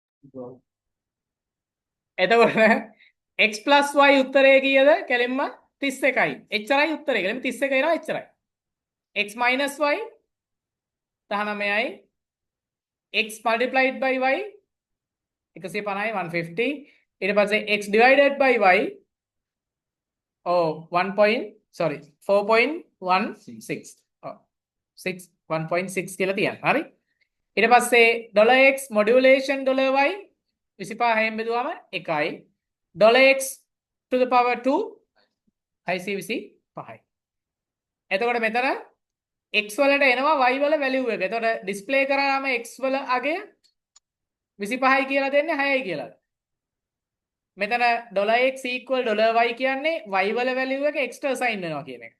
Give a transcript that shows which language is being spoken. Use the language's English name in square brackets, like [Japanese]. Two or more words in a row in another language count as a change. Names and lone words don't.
[Sinhala] එතකොට x + y උත්තරය කීයද? කෙලින්ම 31යි. එච්චරයි උත්තරේ. කෙලින්ම 31 එනවා එච්චරයි. x - y 19යි. [English] x multiplied by y 150 150. [Sinhala] ඊට පස්සේ [English] x divided by y [Sinhala] 4.16 6 1.6 කියලා තියන්න. හරි. ඊට පස්සේ $x modulation $y 25න් බෙදුවම 1යි. [English] $x to the power 2 525යි. [Sinhala] එතකොට මෙතන x වලට එනවා y වල වැලියු එක. එතකොට ඩිස්ප්ලේ කරාම x වල අගය 25යි කියලා දෙන්නේ 6යි කියලා. මෙතන $x equal $y කියන්නේ y වල වැලියු එක x ට assign වෙනවා කියන එක.